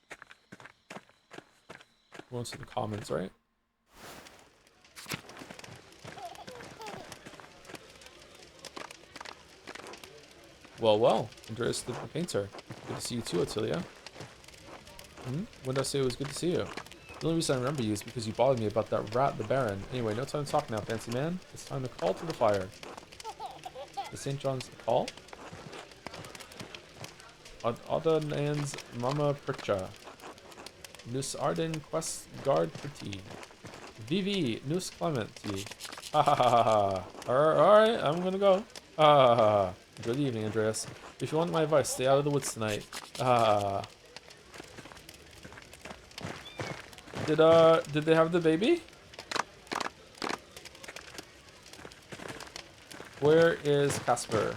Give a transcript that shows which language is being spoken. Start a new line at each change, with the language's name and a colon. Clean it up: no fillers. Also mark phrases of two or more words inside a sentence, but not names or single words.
English: We're into the comments, right? Well, Andreas the painter. Good to see you too, Attilia. When did I say it was good to see you? The only reason I remember you is because you bothered me about that rat, the Baron. Anyway, no time to talk now, fancy man. It's time to call to the fire. The St. John's call? Odanans Mama Percha. Nus Arden Quest Guard Petit. Vivi Nus Clementi. Ha ha ha ha ha. Alright, I'm gonna go. Ha ha ha. Good evening, Andreas. If you want my advice, stay out of the woods tonight. Ah. Did they have the baby? Where is Casper?